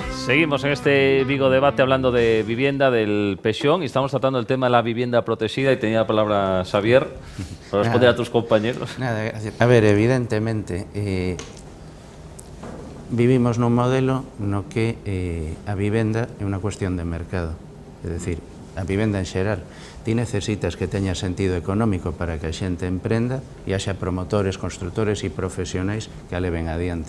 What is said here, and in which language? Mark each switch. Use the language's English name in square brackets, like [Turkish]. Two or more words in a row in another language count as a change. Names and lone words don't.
[Spanish] Seguimos en este Vigo Debate hablando de vivienda, del PEXIón, y estamos tratando el tema de la vivienda protegida, y tenía la palabra Xavier para responder a tus compañeros. [Galician] Nada, a ver, evidentemente, vivimos nun modelo no que a vivenda é unha cuestión de mercado. É dicir, a vivenda en xeral, ti necesitas que teña sentido económico para que a xente emprenda e haxa promotores, constructores e profesionais que a leven adiante.